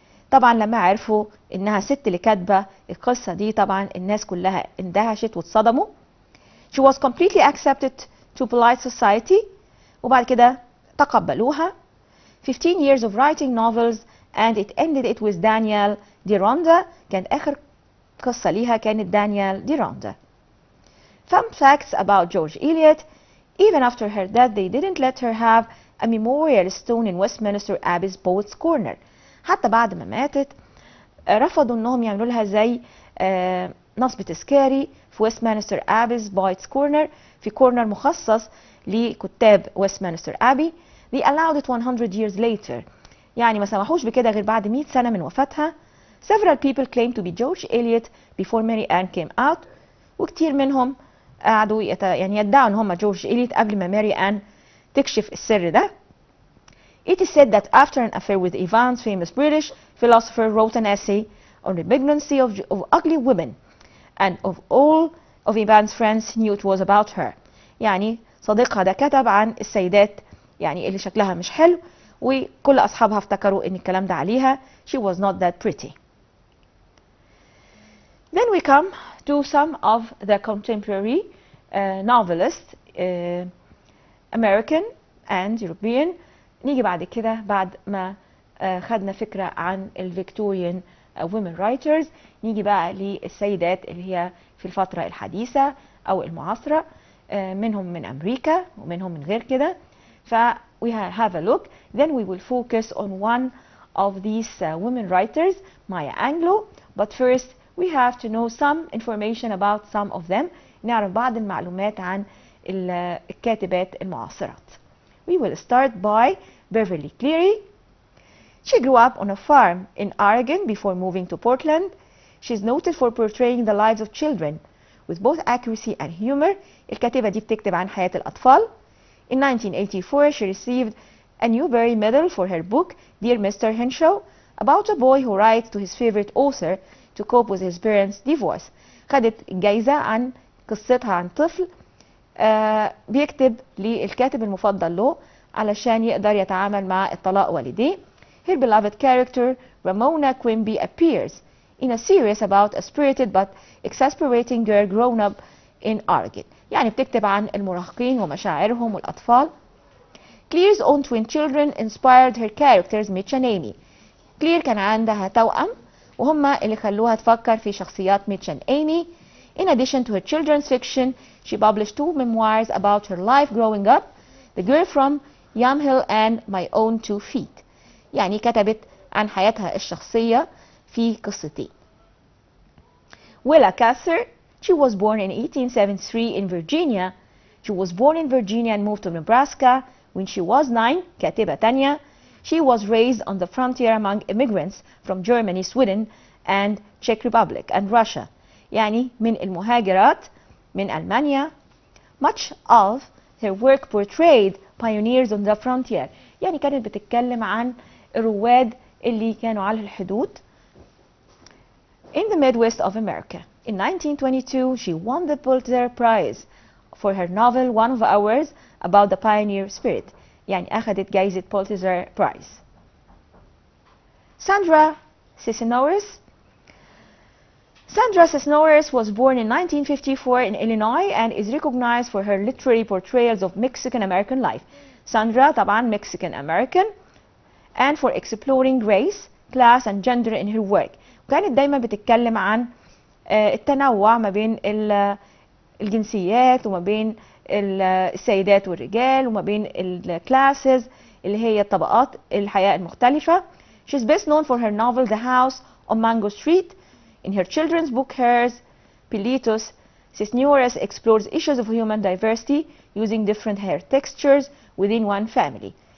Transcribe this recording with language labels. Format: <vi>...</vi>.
<ar>طبعا لما عرفوا إنها ست اللي كاتبة القصة دي طبعا الناس كلها اندهشت واتصدموا.</ar> <en>She was completely accepted to polite society.</en> <ar>وبعد كده تقبلوها.</ar> <en>15 years of writing novels and it ended it with Daniel Deronda.</en> <ar>كانت آخر قصة ليها كانت دانيال ديروندا.</ar> <en>Fun facts about George Eliot. Even after her death they didn't let her have a memorial stone in Westminster Abbey's Poets Corner.</en> <ar>حتى بعد ما ماتت رفضوا انهم يعملوا لها زي نصب تذكاري في ويستمنستر ابيز بويتس كورنر، في كورنر مخصص لكتاب ويستمنستر ابي.</ar> <en>They allowed it 100 years later.</en> <ar>يعني ما سمحوش بكده غير بعد 100 سنة من وفاتها.</ar> <en>Several people claimed to be George Eliot before Mary Ann came out.</en> <ar>وكتير منهم قعدوا يعني يدعوا ان هم جورج إليوت قبل ما ماري آن تكشف السر ده.</ar> <en>It is said that after an affair with Evans, famous British philosopher, wrote an essay on the malignancy of ugly women, and of all of Evans' friends knew it was about her.</en> <ar>يعني صديقها ده كتب عن السيدات يعني اللي شكلها مش حلو، وكل أصحابها افتكروا إن الكلام ده عليها.</ar> <en>She was not that pretty. Then we come to some of the contemporary novelists, American and European.</en> <ar>نيجي بعد كده بعد ما خدنا فكرة عن الفيكتوريان</ar> <en>women writers،</en> <ar>نيجي بقى للسيدات اللي هي في الفترة الحديثة أو المعاصرة، منهم من أمريكا ومنهم من غير كده.</ar> <en>ف we have a look. Then we will focus on one of these women writers, Maya Angelou. But first we have to know some information about some of them.</en> <ar>نعرف بعض المعلومات عن الكاتبات المعاصرات.</ar> <en>We will start by Beverly Cleary. She grew up on a farm in Oregon before moving to Portland. She's noted for portraying the lives of children with both accuracy and humor.</en> <ar>الكاتبة دي بتكتب عن حياة الأطفال.</ar> <en>In 1984, she received a Newbery Medal for her book, Dear Mr. Henshaw, about a boy who writes to his favorite author to cope with his parents' divorce.</en> <ar>خدت الجايزة عن قصتها عن طفل بيكتب للكاتب المفضل له علشان يقدر يتعامل مع الطلاق والديه.</ar> <en>Her beloved character, Ramona Quimby, appears in a series about a spirited but exasperating girl grown up in Oregon.</en> <ar>يعني بتكتب عن المراهقين ومشاعرهم والأطفال.</ar> <en>Claire's own twin children inspired her characters, Mitch and Amy.</en> <ar>كلير كان عندها توأم وهما اللي خلوها تفكر في شخصيات ميتش and Amy.</ar> <en>In addition to her children's fiction, she published 2 memoirs about her life growing up, The Girl from Yamhill and My Own 2 Feet.</en> <ar>يعني كتبت عن حياتها الشخصية في قصتين.</ar> <en>Willa Cather, she was born in 1873 in Virginia. She was born in Virginia and moved to Nebraska when she was 9.</en> <ar>كاتبة تانية.</ar> <en>She was raised on the frontier among immigrants from Germany, Sweden, and Czech Republic and Russia.</en> <ar>يعني من المهاجرات من ألمانيا.</ar> <en>Much of her work portrayed pioneers on the frontier.</en> <ar>يعني كانت بتتكلم عن الرواد اللي كانوا على الحدود</ar> <en>in the Midwest of America. In 1922, she won the Pulitzer Prize for her novel One of Ours about the pioneer spirit.</en> <ar>يعني أخذت جائزة Pulitzer Prize.</ar> <en>Sandra Cisneros. Sandra Cisneros was born in 1954 in Illinois and is recognized for her literary portrayals of Mexican American life. Sandra طبعا Mexican American and for exploring race, class and gender in her work.</en> <ar>وكانت دايما بتتكلم عن التنوع ما بين الجنسيات وما بين السيدات والرجال وما بين الكلاسز اللي هي طبقات الحياة المختلفة.</ar> <en>She's best known for her novel The House on Mango Street. In her children's book Hers, Pilitos, Cisneros explores issues of human diversity using different hair textures within one family.</en>